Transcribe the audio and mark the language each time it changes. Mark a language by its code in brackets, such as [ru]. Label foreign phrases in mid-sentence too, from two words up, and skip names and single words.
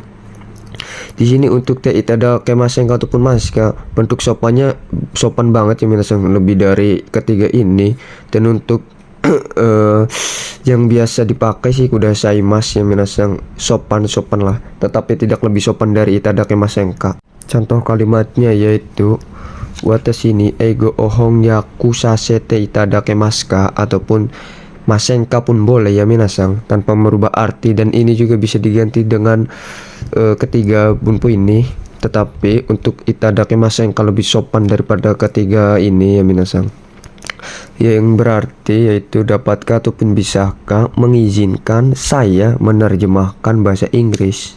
[id] Di sini untuk [ja] ていただけませんか [id] ataupun maska, bentuk sopannya sopan banget ya minasang, lebih dari ketiga ini. Dan untuk yang biasa dipakai sih kudasaimasu ya minasang, sopan lah, tetapi tidak lebih sopan dari [ja] いただけませんか. [id] Contoh kalimatnya yaitu [ja] 私に英語を翻訳させていただけますか, [id] ataupun masenka pun boleh ya minasang tanpa merubah arti. Dan ini juga bisa diganti dengan ketiga bunpu ini, tetapi untuk [ja] いただけませんか [id] lebih sopan daripada ketiga ini ya minasang, yang berarti yaitu dapatkah ataupun bisakah mengizinkan saya menerjemahkan bahasa Inggris.